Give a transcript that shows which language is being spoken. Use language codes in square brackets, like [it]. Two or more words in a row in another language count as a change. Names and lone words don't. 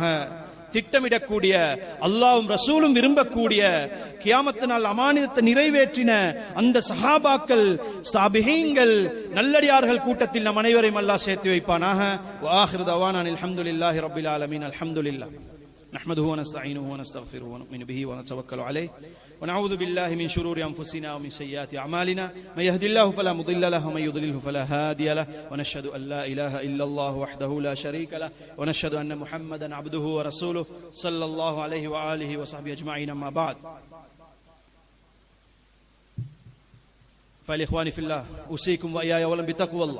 [ta] திட்டமிடக்கூடிய அல்லாஹ்வும் ரசூலும் விரும்பக்கூடிய கியாமத்து நாள் அமானிதத்தை நிறைவேற்றின அந்த சஹாபாக்கள் சாபிஹீன்கள் நல்லடியார்கள் கூட்டத்தில் நம் அனைவரையும் அல்லாஹ் சேர்த்து வைப்பானாக. [ar] وآخر دعوانا الحمد لله رب العالمين. الحمد لله نحمده ونستعينه ونستغفره ونؤمن به ونتوكل عليه ونعوذ بالله من شرور أنفسنا ومن سيئات أعمالنا من يهد الله فلا مضل له ومن يضلله فلا هادي له ونشهد أن لا إله إلا الله وحده لا شريك له ونشهد أن محمدا عبده ورسوله صلى الله عليه وآله وصحبه أجمعين. أما بعد، فالإخواني في الله أوصيكم وإياي أولا بتقوى الله.